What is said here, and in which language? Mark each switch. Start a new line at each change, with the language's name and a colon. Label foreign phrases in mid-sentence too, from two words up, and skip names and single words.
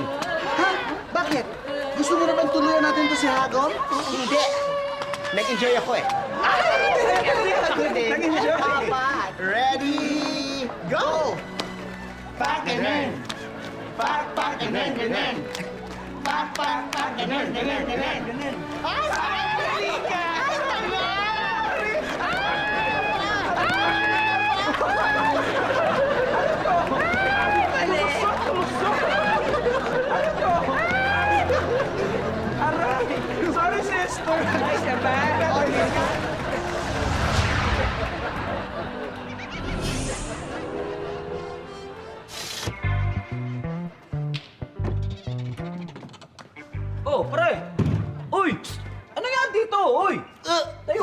Filipino: Ha? Bakit? Gusto mo naman tuluyan natin to si Hagom? Hindi! Nag-enjoy ako eh. Nag-enjoy. Ready, go! Pak-ganern! Pak-pak-ganern-ganern! Pak-pak-pak-ganern-ganern-ganern! Aray!
English: Sorry, sister!
Filipino: Nice na ba? Oh, pre! Uy! Ano nangyari dito? Uy! Tayo!